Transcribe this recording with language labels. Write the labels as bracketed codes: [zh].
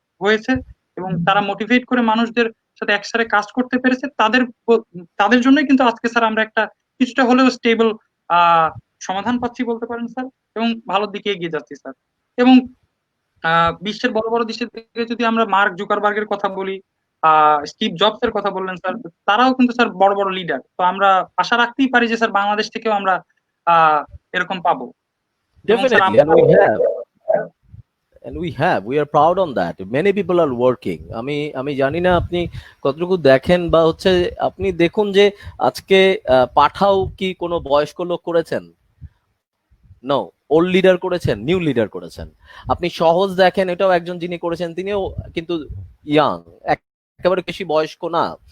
[bn] হয়েছে এবং তারা মোটিভেট করে মানুষদের সাথে একসাথে কাজ করতে পেরেছে, তাদের জন্যই কিন্তু আজকে স্যার আমরা একটা কিছুটা হলেও স্টেবল সমাধান পাচ্ছি বলতে পারেন স্যার, এবং ভালোর দিকে এগিয়ে যাচ্ছি স্যার। এবং বিশ্বের বড় বড় দেশের দিকে যদি আমরা মার্ক জুকারবার্গের কথা বলি, স্টিভ জবস এর কথা বললেন স্যার, তারাও কিন্তু স্যার বড় বড় লিডার। তো আমরা আশা রাখতেই পারি যে স্যার বাংলাদেশ থেকেও আমরা এরকম পাবো। এবং sir [en] Definitely, and we are proud on that. Many people are working. [bn] আমি জানি না আপনি কতটুকু দেখেন বা হচ্ছে আপনি দেখুন যে আজকে পাঠাও কি কোনো বয়স্ক লোক করেছেন? নো, ওল্ড লিডার করেছেন, নিউ লিডার করেছেন। আপনি সহজ দেখেন, এটাও একজন যিনি করেছেন, তিনিও কিন্তু ইয়াং, একেবারে বেশি বয়স্ক না।